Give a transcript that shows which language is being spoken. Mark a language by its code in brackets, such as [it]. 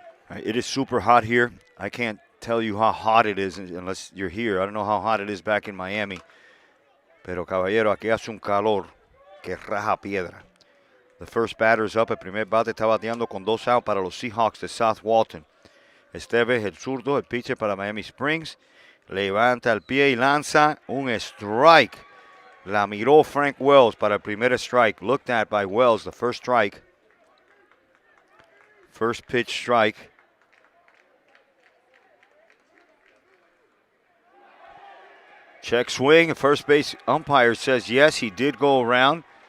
[en] It is super hot here. I can't tell you how hot it is unless you're here. I don't know how hot it is back in Miami. [es] Pero caballero, aquí hace un calor que raja piedra. [en] The first batter is up. [es] El primer bate está bateando con 2 out para los Seahawks de South Walton. Estevez, el zurdo, el pitcher para Miami Springs. Levanta el pie y lanza un strike. La miró Frank Wells para el primer strike. [en] Looked at by Wells, the first strike. First pitch strike. Check swing. First base umpire says yes, he did go around.